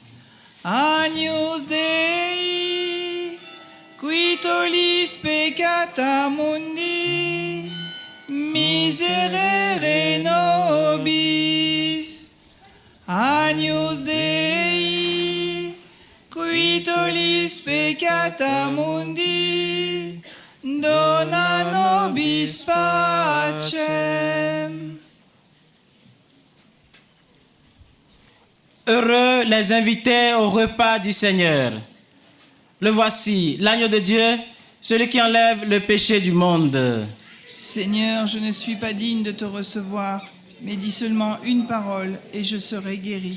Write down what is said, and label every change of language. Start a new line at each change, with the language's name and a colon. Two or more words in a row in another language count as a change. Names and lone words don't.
Latin: Agnus Dei, qui tollis peccata mundi, miserere nobis. Agnus Dei, qui tollis peccata mundi, dona nobis vobis pacem.
French: Heureux les invités au repas du Seigneur. Le voici, l'agneau de Dieu, celui qui enlève le péché du monde. Seigneur, je ne suis pas digne de te recevoir, mais dis seulement une parole et je serai guéri.